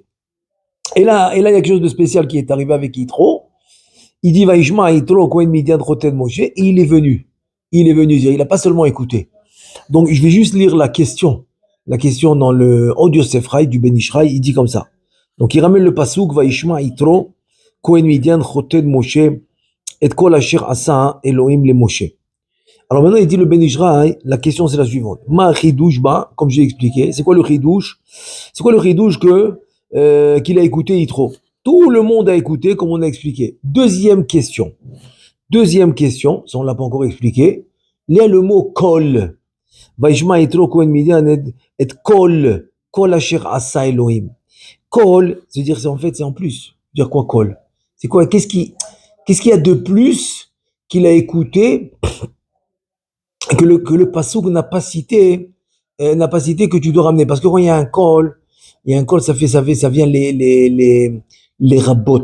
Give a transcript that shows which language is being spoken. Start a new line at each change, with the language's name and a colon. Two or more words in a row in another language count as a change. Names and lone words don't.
French: Et là, il y a quelque chose de spécial qui est arrivé avec Yitro. Il dit
Hebrew: וישמע יתרו כהן מדין חתן משה,
French: et il est venu. Il est venu dire, il n'a pas seulement écouté. Donc, je vais juste lire la question. La question dans le Od Yosef Chai du Ben Ishraï, il dit comme ça. Donc, il ramène le pasuk
Hebrew: וישמע יתרו כהן מדין חתן משה את כל אשר עשה אלהים למשה.
French: Alors maintenant, il dit le Ben Ishraï, la question c'est la suivante.
Hebrew: מה חידוש בא,
French: comme j'ai expliqué, c'est quoi le chidouche? C'est quoi le chidouche qu'il a écouté Yitro? Tout le monde a écouté, comme on a expliqué. Deuxième question, ça on l'a pas encore expliqué. Il y a le mot kol.
Hebrew: וישמע יתרו כהן מדין את כל אשר עשה אלהים.
French: Kol, c'est-à-dire c'est en fait c'est en plus. Dire quoi kol? C'est quoi? Qu'est-ce qu'il y a de plus qu'il a écouté que le passouk n'a pas cité que tu dois ramener? Parce que quand il y a un col, ça vient les rabbot.